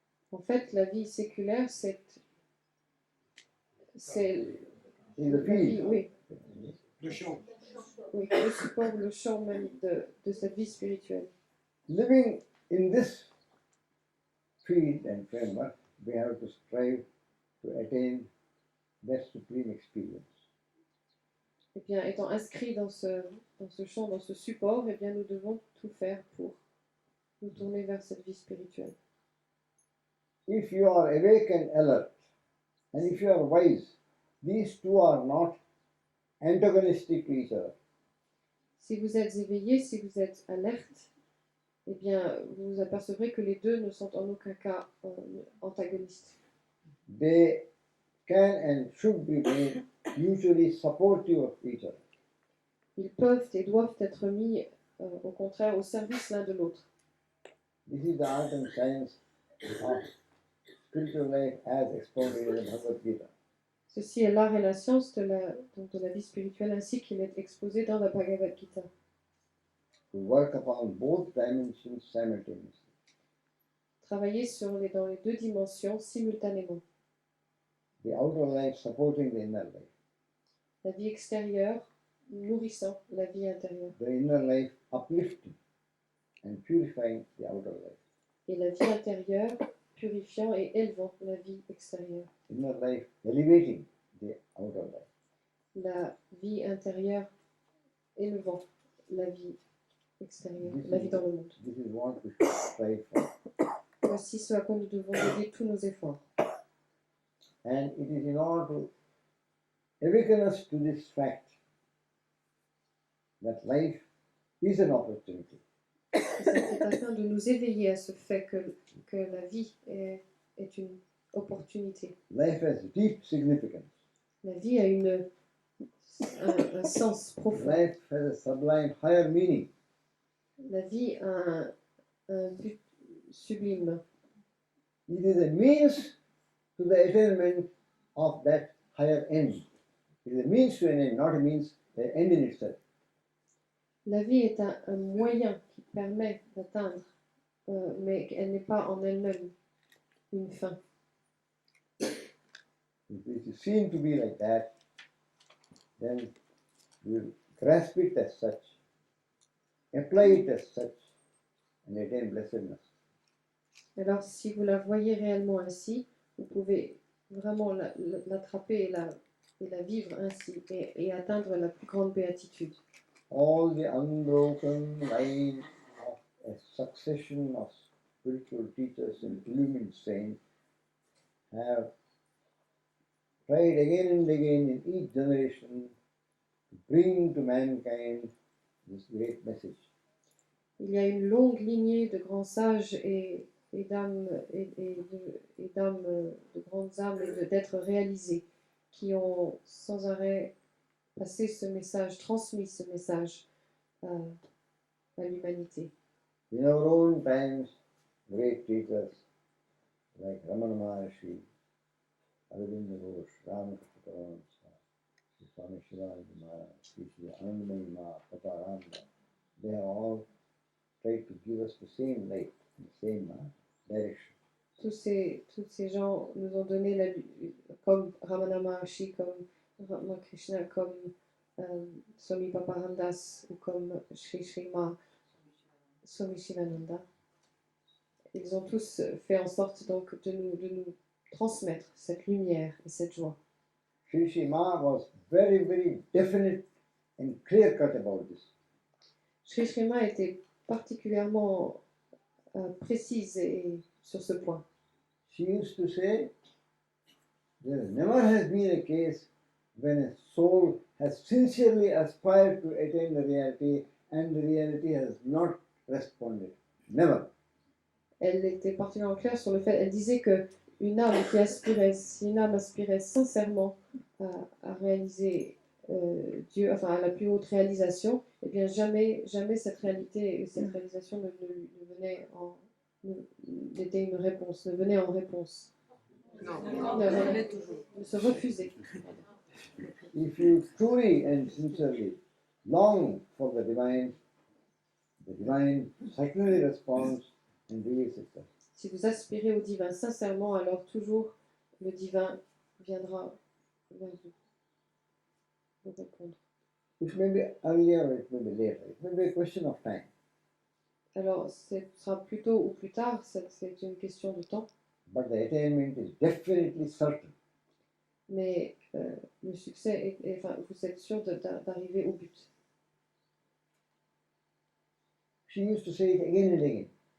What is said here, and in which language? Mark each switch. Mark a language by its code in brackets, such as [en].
[fr] En fait, la vie séculaire, c'est [en] In the [fr] la vie, [en] field. [fr] oui, Le champ. oui, le support, le champ même de cette vie spirituelle. [en] Living in this field and framework, we have to strive to attain that supreme experience. [fr] Eh bien, étant inscrits dans ce champ, dans ce support, eh bien, nous devons tout faire pour nous tourner vers cette vie spirituelle. [en] If you are awake and alert, and if you are wise, these two are not antagonistic to each other. [fr] Si vous êtes éveillé, si vous êtes alerte, eh bien, vous vous apercevrez que les deux ne sont en aucun cas antagonistes. [en] They can and should be made mutually supportive of each other. [fr] Ils peuvent et doivent être mis, au contraire, au service l'un de l'autre. [en] This is the art and science of spiritual life as expounded in the Bhagavad Gita. [fr] Ceci est l'art et la science de la vie spirituelle ainsi qu'il est exposé dans la Bhagavad Gita. [en] To work upon both dimensions simultaneously. [fr] Travailler dans les deux dimensions simultanément. [en] The outer life supporting the inner life. [fr] La vie extérieure nourrissant la vie intérieure. [en] The inner life uplifting and purifying the outer life. [fr] Et la vie intérieure purifiant et élevant la vie extérieure. [en] Inner life elevating the outer life. [fr] La vie intérieure élevant la vie extérieure, la vie dans le monde. [en] This is what we should strive for. [fr] Voici ce à quoi nous devons dédier tous nos efforts. [en] And it is in order to awaken us to this fact that life is an opportunity. [fr] C'est afin de nous éveiller à ce fait que la vie est une opportunité. [en] Life has deep significance. [fr] La vie a un sens profond. [en] Life has a sublime higher meaning. [fr] La vie a un but sublime. [en] It is a means to the attainment of that higher end. It is a means to an end, not a means, an end in itself. [fr] La vie est un moyen qui permet d'atteindre, mais elle n'est pas en elle-même une fin. [en] If it is seen to be like that, then we will grasp it as such, apply it as such, and attain blessedness. [fr] Alors, si vous la voyez réellement ainsi, vous pouvez vraiment l'attraper et la vivre ainsi et atteindre la plus grande béatitude. [en] All the unbroken line of a succession of spiritual teachers and illumined saints have tried again and again in each generation to bring to mankind this great message. [fr] Il y a une longue lignée de grands sages et d'âmes de grandes âmes et d'êtres réalisés qui ont sans arrêt passé ce message, transmis ce message à l'humanité. [en] In our own times, great teachers like Ramana Maharshi, Arvind Ghosh, Ramakrishna Paramahansa, Swami Chidananda, Ananda Moyi, Papa Ramda, they have all tried to give us the same light, the same direction. [fr] Tous ces gens nous ont donné comme Ramana Maharshi, comme Ramakrishna, comme Swami Paparandas ou comme Sri Swami Chidananda. Ils ont tous fait en sorte donc de nous transmettre cette lumière et cette joie. [en] Sri Shrima was very, very definite and clear cut about this. [fr] Sri Shrima était particulièrement précise sur ce point. [en] She used to say, there never has been a case when a soul has sincerely aspired to attain the reality and the reality has not responded. Never. [fr] Elle était particulièrement claire sur le fait, elle disait que si une âme aspirait sincèrement à réaliser Dieu, enfin à la plus haute réalisation, eh bien jamais cette réalité et cette réalisation ne venait n'était une réponse, ne venait en réponse. Ne se refusait. [en] If you truly and sincerely long for the divine certainly responds and reveals itself. [fr] Si vous aspirez au divin sincèrement, alors toujours le divin viendra vers vous répondre. [en] It may be earlier or it may be later. It may be a question of time. [fr] Alors, ce sera plus tôt ou plus tard, c'est une question de temps, [en] But the attainment is definitely certain. [fr] mais le succès, enfin, vous êtes sûr d'arriver au but. [en] She used to say it again and again.